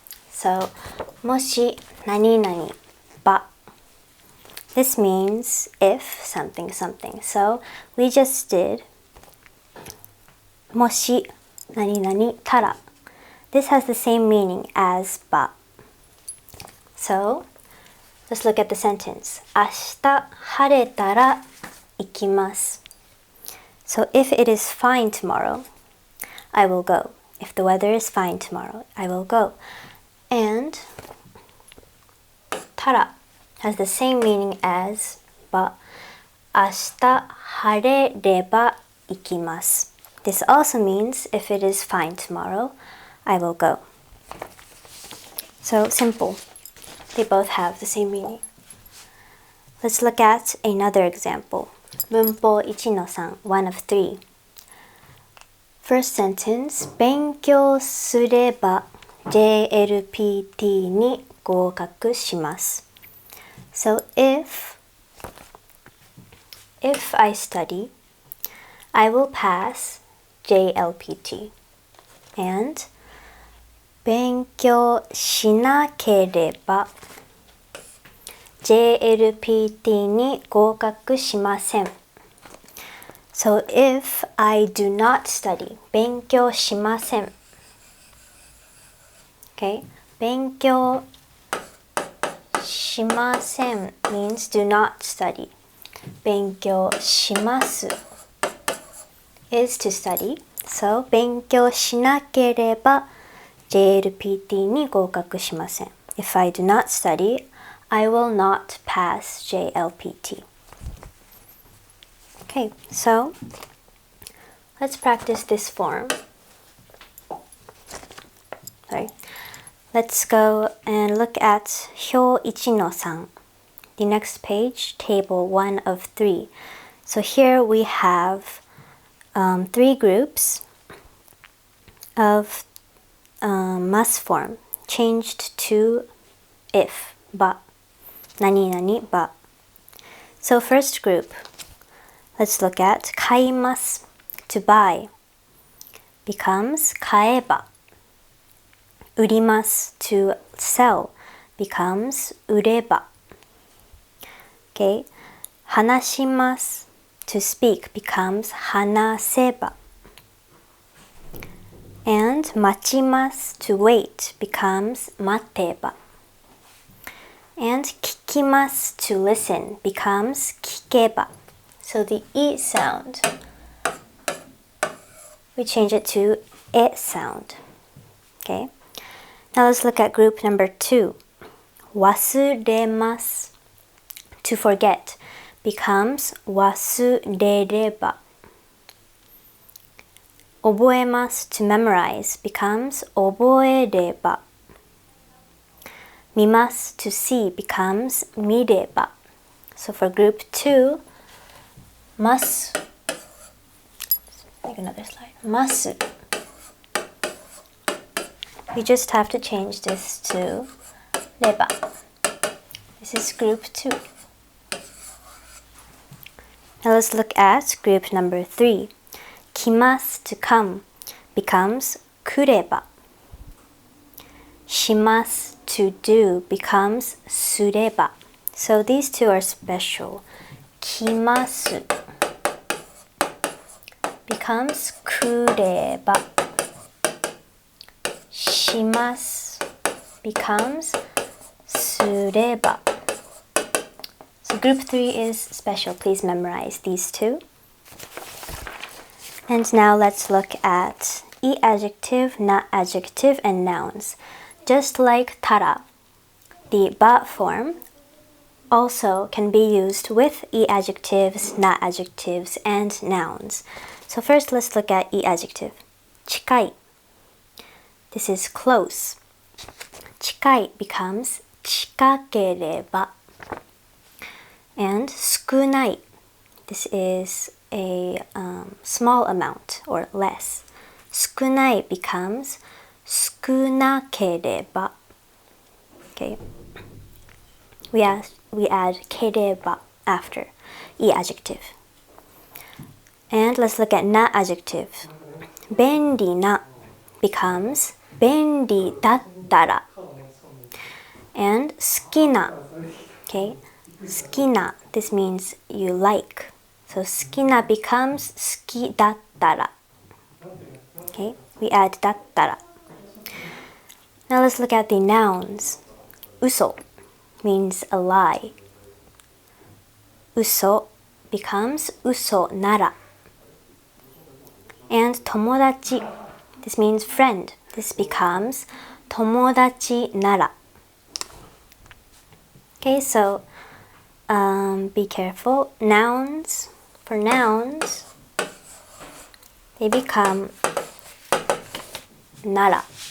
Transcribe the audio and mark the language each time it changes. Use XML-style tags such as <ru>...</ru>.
<en>So,</en> <ja>もし何々ば</ja> <en>This means if something something. So we just did</en> <ja>もし何々たら.</ja> <en>This has the same meaning as ば. So let's look at the sentence.</en> <ja>明日晴れたら行きます.</ja> <en>So if it is fine tomorrow, I will go. If the weather is fine tomorrow, I will go. And たら has the same meaning as ば.</en> <ja>明日晴れれば行きます.</ja> <en>This also means if it is fine tomorrow, I will go. So simple. They both have the same meaning. Let's look at another example. 文法 1-3, 1 of 3. First sentence,</en> <ja>勉強すれば JLPT に合格します.</ja> <en>So if I study, I will pass JLPT.</en> <ja>And 勉強しなければ JLPT に合格しません.</ja> <en>So if I do not study,</en> <ja>勉強しません.</ja> <en>Okay? 勉強しません means do not study. 勉強します is to study.</en> <ja>So 勉強しなければJLPT に合格しません.</ja> <en>If I do not study, I will not pass JLPT. Okay, so let's practice this form. Sorry. Let's go and look at 表 1-3. The next page, table 1 of 3. So here we have 3 groups of must form changed to if, ば 何々ば. So first group, let's look at 買います to buy becomes 買えば. 売ります to sell becomes 売れば. Okay, 話します to speak becomes 話せば. And 待ちます to wait becomes 待てば. And 聞きます to listen becomes 聞けば. So the E sound, we change it to E sound. Okay. Now let's look at group number 2. 忘れます to forget becomes 忘れれば. 覚えます to memorize becomes 覚えれば. 見ます to see becomes 見れば. So for group 2, ます make another slide. ます we just have to change this to れば. This is group 2. Now let's look at group number 3. 来ます to come becomes 来れば. します to do becomes すれば. So these two are special. 来ます becomes 来れば. します becomes すれば. So group 3 is special. Please memorize these two. And now let's look at E adjective, not adjective, and nouns. Just like tara, the ba form also can be used with E adjectives, not adjectives, and nouns. So first let's look at E adjective. 近い.This is close. 近い becomes 近ければ. And 少ない. This is a small amount or less. 少ない becomes 少なければ.Okay. We add ければ after e adjective. And let's look at な adjective. 便利な becomes 便利だったら. And 好きな.Okay. 好きな. This means you like. So 好きな becomes 好きだったら. Okay. We add だったら. Now let's look at the nouns. 嘘 means a lie. 嘘 becomes 嘘なら. And 友達 this means friend. This becomes 友達なら. Okay, so be careful. Nouns, for nouns, they become なら.</en>